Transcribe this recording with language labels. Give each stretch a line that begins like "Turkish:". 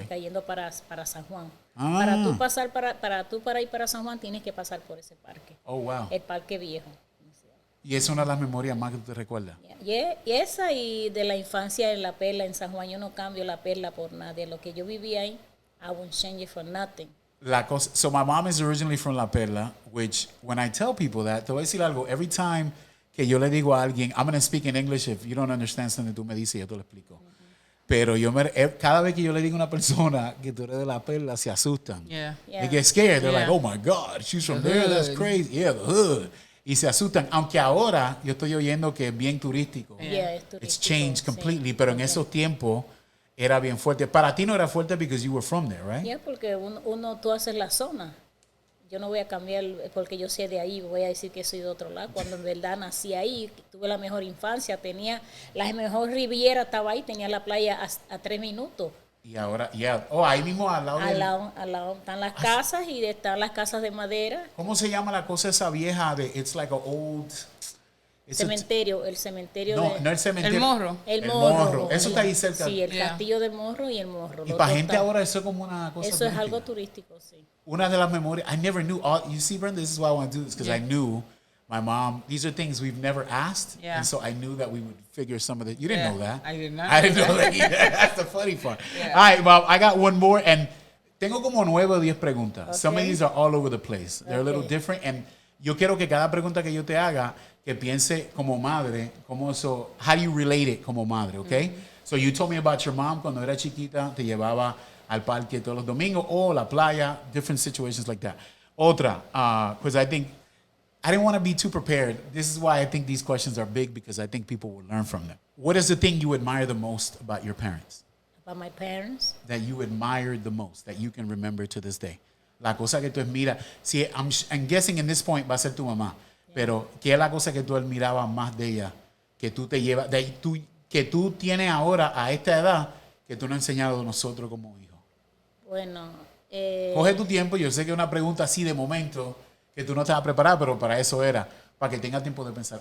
Spanish: Está yendo para San Juan. Para tú pasar para ir para San Juan tienes que pasar por ese parque.
English: Oh, wow.
Spanish: El parque viejo. Y es una de las memorias más que tú te recuerdas. Y esa y de la infancia en La Perla en San Juan, yo no cambio La Perla por nadie. Lo que yo viví ahí,
English: I won't change it for nothing. So my mom is originally from La Perla, which when I tell people that,
Spanish: te voy a decir algo,
English: every time
Spanish: que yo le digo a alguien,
English: I'm going to speak in English, if you don't understand something,
Spanish: tú me dices, yo te lo explico. Pero cada vez que yo le digo a una persona que tú eres de La Perla, se asustan.
English: They get scared. They're like, oh my God, she's from there, that's crazy. Yeah, the hood.
Spanish: Y se asustan. Aunque ahora yo estoy oyendo que es bien turístico. Es turístico.
English: It's changed completely.
Spanish: Pero en esos tiempos era bien fuerte. Para ti no era fuerte
English: because you were from there, right?
Spanish: Ya, porque tú haces la zona. Yo no voy a cambiar porque yo soy de ahí, voy a decir que soy de otro lado, cuando en verdad nací ahí, tuve la mejor infancia, tenía la mejor riviera, estaba ahí, tenía la playa a 3 minutos. Y ahora, ahí mismo al lado Al lado están las casas y están las casas de madera. ¿Cómo se llama la cosa esa vieja de
English: it's like a old
Spanish: Cementerio, el cementerio no el cementerio. El Morro. El Morro. Eso está ahí cerca. Sí, el castillo del Morro y el Morro. Y para gente ahora eso es como una cosa. Eso es algo turístico, sí. Una de las memorias,
English: I never knew. You see, Brenda, this is why I want to do this, because I knew my mom, these are things we've never asked. Yeah. And so I knew that we would figure some of it. You didn't know that. I did not. I didn't know that either. That's the funny part. Yeah. All right, Bob, I got one more.
Spanish: And tengo como 9 o 10 preguntas.
English: Okay. Some of these are all over the place. They're a little Okay. different.
Spanish: And yo quiero que cada pregunta que yo te haga, que piense como madre, como eso,
English: how do you relate it
Spanish: como madre, okay?
English: So you told me about your mom
Spanish: cuando era chiquita, te llevaba al parque todos los domingos o la playa,
English: different situations like that. Otra, because I think, I didn't want to be too prepared. This is why I think these questions are big, because I think people will learn from them. What is the thing you admire the most about your parents? About my parents? That you admired the most, that you can remember to this day?
Spanish: La cosa que tú admiras, si
English: I'm guessing in this point
Spanish: va a ser tu mamá, pero ¿qué es la cosa que tú admirabas más de ella, que tú te llevas, que tú tienes ahora a esta edad, que tú no has enseñado a nosotros como hijos? Bueno, Coge tu tiempo, yo sé que es una pregunta así de momento, que tú no te vas a preparar, pero para eso era, para que tengas tiempo de pensar.